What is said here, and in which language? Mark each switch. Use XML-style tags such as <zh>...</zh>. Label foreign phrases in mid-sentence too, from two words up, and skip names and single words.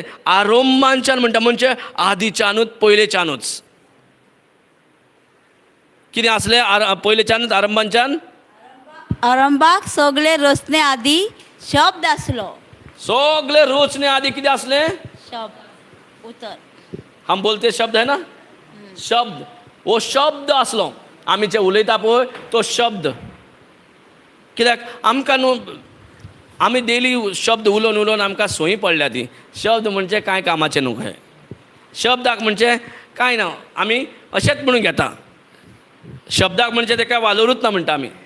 <kok>आरंभांच्यान म्हणटा म्हणजे आदीच्यानूच पयलेच्यानूच कितें आसलें पयलेच्यानूच आरंभांच्यान. आरंभाक सगळे रचने आदी शब्द आसलो. सगळे रोचने आदी कितें आसलें? शब्द उतर.</kok> <hi>हम बोलते शब्द है ना, शब्द. वो</hi> <kok>शब्द आसलो. आमी जे उलयता पळय तो शब्द. कित्याक आमकां न्हू आमी डेली शब्द उलोवन उलोवन आमकां संवय पडल्या ती. शब्द म्हणजे कांय कामाचें न्हू खंय. शब्दाक म्हणजे कांय ना, आमी अशेंच म्हणून घेता. शब्दाक म्हणजे तेका वालोरूच ना म्हणटा आमी.</kok>